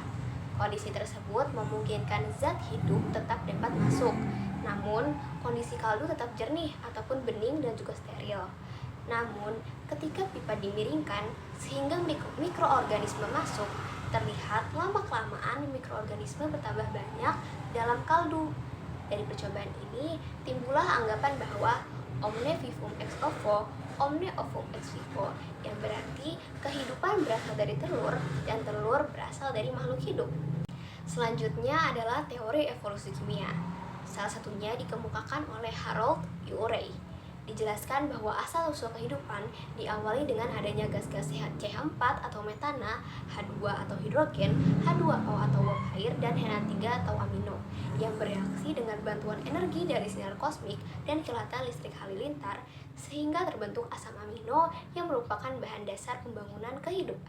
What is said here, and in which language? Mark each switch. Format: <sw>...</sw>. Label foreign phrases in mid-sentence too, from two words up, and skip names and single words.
<id>Kondisi tersebut memungkinkan zat hidup tetap dapat masuk, namun kondisi kaldu tetap jernih ataupun bening dan juga steril. Namun, ketika pipa dimiringkan sehingga mikroorganisme masuk, terlihat lama-kelamaan mikroorganisme bertambah banyak dalam kaldu. Dari percobaan ini, timbullah anggapan bahwa</id> <la>omne vivum ex ovo, omne ovum ex vivo,</la> <id>yang berarti kehidupan berasal dari telur dan telur berasal dari makhluk hidup. Selanjutnya adalah teori evolusi kimia. Salah satunya dikemukakan oleh Harold Urey. Dijelaskan bahwa asal-usul kehidupan diawali dengan adanya gas-gas CH4 atau metana, H2 atau hidrogen, H2O atau uap air, dan NH3 atau amino yang bereaksi dengan bantuan energi dari sinar kosmik dan kilatan listrik halilintar sehingga terbentuk asam amino yang merupakan bahan dasar pembangunan kehidupan.</id>